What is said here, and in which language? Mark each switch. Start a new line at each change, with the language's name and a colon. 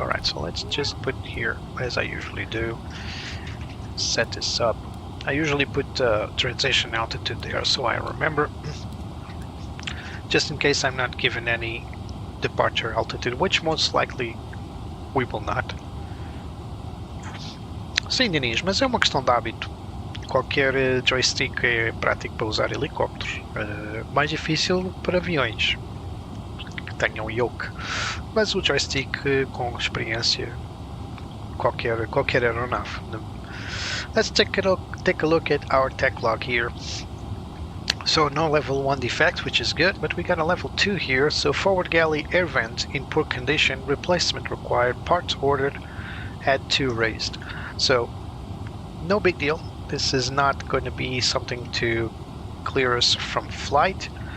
English: Alright, so let's just put here, as I usually do, set this up. I usually put transition altitude there so I remember, just in case I'm not given any departure altitude, which most likely we will not.
Portuguese: Sim, Diniz, mas é uma questão de hábito. Qualquer joystick é prático para usar helicópteros. Mais difícil para aviões que tenham yoke. Mas o joystick com experiência, qualquer aeronave.
English: Let's take a look at our tech log here. So no level 1 defect, which is good, but we got a level 2 here. So forward galley air vent in poor condition, replacement required, parts ordered, add 2 raised. So no big deal. This is not going to be something to clear us from flight.